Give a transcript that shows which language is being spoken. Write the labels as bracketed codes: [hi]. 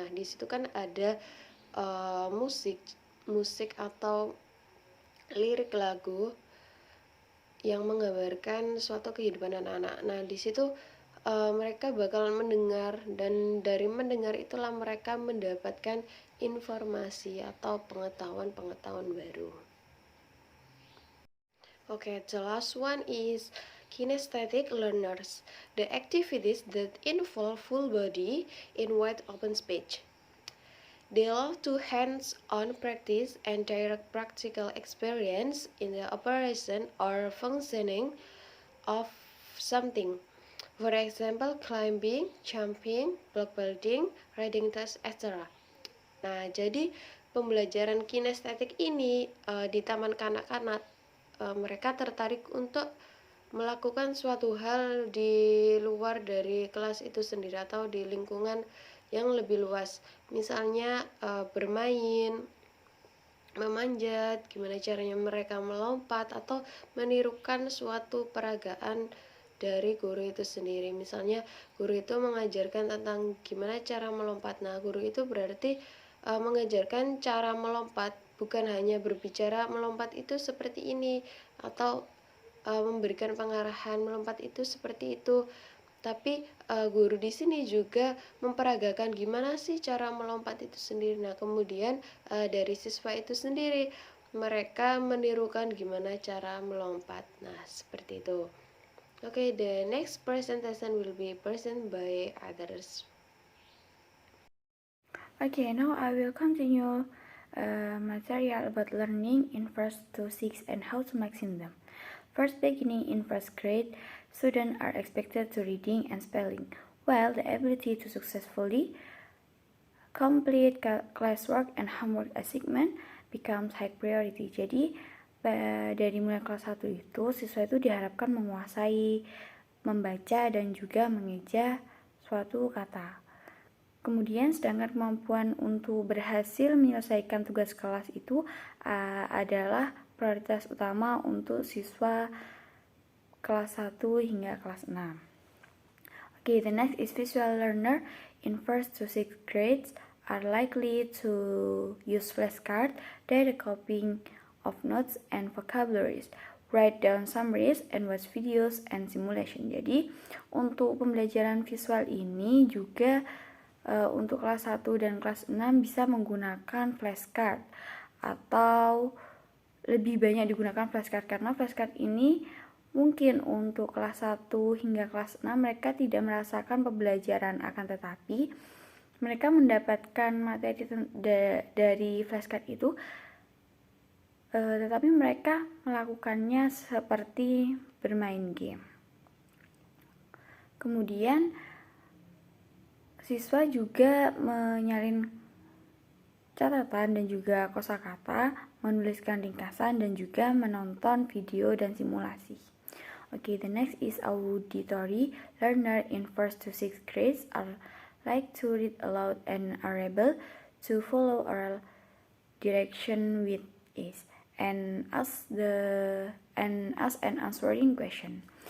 [id] Nah, di situ kan ada musik atau lirik lagu yang menggambarkan suatu kehidupan anak-anak. Nah, di situ mereka bakal mendengar, dan dari mendengar itulah mereka mendapatkan informasi atau pengetahuan-pengetahuan baru. [en] Okay, the last one is kinesthetic learners, the activities that involve full body in wide open space. They love to hands-on practice and direct practical experience in the operation or functioning of something. For example, climbing, jumping, block building, riding test, etc. [id] Nah, jadi pembelajaran kinestetik ini di taman kanak-kanak, mereka tertarik untuk melakukan suatu hal di luar dari kelas itu sendiri atau di lingkungan yang lebih luas. Misalnya bermain, memanjat, gimana caranya mereka melompat, atau menirukan suatu peragaan dari guru itu sendiri. Misalnya guru itu mengajarkan tentang gimana cara melompat. Nah, guru itu berarti mengajarkan cara melompat, bukan hanya berbicara melompat itu seperti ini atau memberikan pengarahan melompat itu seperti itu, tapi guru di sini juga memperagakan gimana sih cara melompat itu sendiri. Nah, kemudian dari siswa itu sendiri mereka menirukan gimana cara melompat. Nah, seperti itu. [en] Okay, the next presentation will be presented by others. Okay, now I will continue material about learning in first to 6 and how to maxim them. First, beginning in first grade, students are expected to reading and spelling, while the ability to successfully complete classwork and homework assignment becomes high priority. [id] Jadi dari mulai kelas 1 itu siswa itu diharapkan menguasai membaca dan juga mengeja suatu kata. Kemudian sedangkan kemampuan untuk berhasil menyelesaikan tugas kelas itu adalah prioritas utama untuk siswa kelas 1 hingga kelas 6. [en] Okay, the next is visual learner in 1st to 6th grades are likely to use flashcards, data copying of notes and vocabularies, write down summaries, and watch videos and simulation. [id] Jadi untuk pembelajaran visual ini juga untuk kelas 1 dan kelas 6 bisa menggunakan flashcard atau lebih banyak digunakan flashcard karena flashcard ini mungkin untuk kelas 1 hingga kelas 6 mereka tidak merasakan pembelajaran, akan tetapi mereka mendapatkan materi dari flashcard itu tetapi mereka melakukannya seperti bermain game. Kemudian siswa juga menyalin catatan dan juga kosakata, menuliskan ringkasan dan juga menonton video dan simulasi. [en] Okay, the next is auditory. Learner in 1st to 6th grades are like to read aloud and are able to follow oral direction with ease and ask an answering question.